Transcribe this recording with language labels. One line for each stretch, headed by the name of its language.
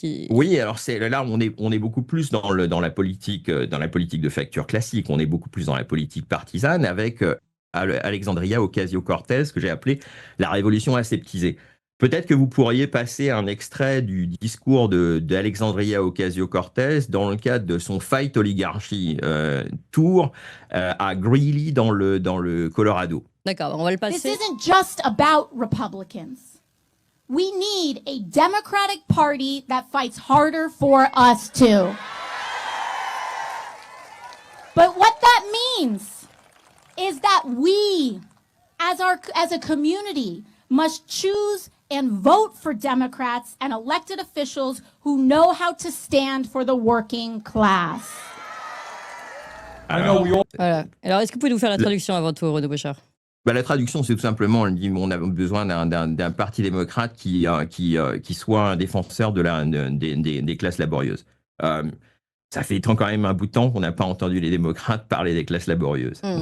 French: Oui, alors là on est beaucoup plus dans la politique de facture classique, on est beaucoup plus dans la politique partisane avec Alexandria Ocasio-Cortez, que j'ai appelé la révolution aseptisée. Peut-être que vous pourriez passer un extrait du discours d'Alexandria Ocasio-Cortez dans le cadre de son Fight Oligarchy tour à Greeley dans le Colorado. D'accord, on va le passer.
English: This isn't just about Republicans. We need a Democratic Party that fights harder for us too. But what that means is that we, as a community, must choose and vote for Democrats and elected officials who know how to stand for the working class.
French: Voilà. Alors, est-ce que vous pouvez nous faire la traduction avant tout, Renaud Bochard? la traduction, c'est tout simplement, on a besoin d'un parti démocrate qui soit un défenseur des classes laborieuses. Ça fait quand même un bout de temps qu'on n'a pas entendu les démocrates parler des classes laborieuses.